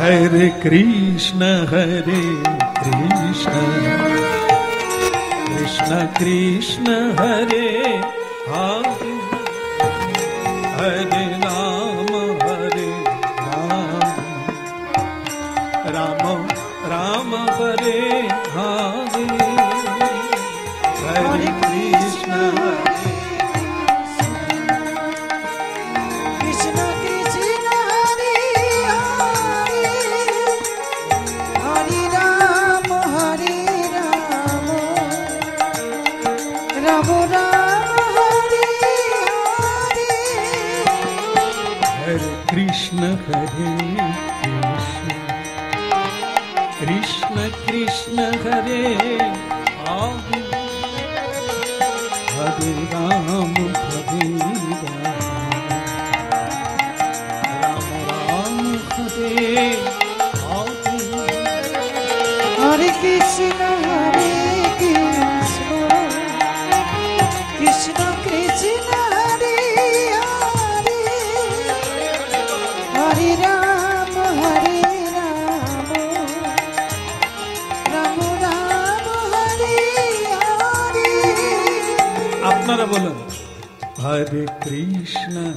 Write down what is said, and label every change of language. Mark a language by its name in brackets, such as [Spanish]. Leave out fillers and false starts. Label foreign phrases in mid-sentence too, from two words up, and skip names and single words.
[Sanskrit] हरे कृष्ण कृष्ण कृष्ण हरे हरे हरे राम राम राम हरे हरे हरे कृष्ण কৃষ্ণ কৃষ্ণ হরে হরে হরে রাম রাম রাম হরে হরে हरे कृष्ण कृष्ण कृष्ण हरे हरे हरे राम राम राम हरे हरे হরে কৃষ্ণ কৃষ্ণ কৃষ্ণ হরে হরে হরে রাম রাম রাম হরে হরে [Bangla] আপনারা বলুন [Sanskrit] हरे कृष्ण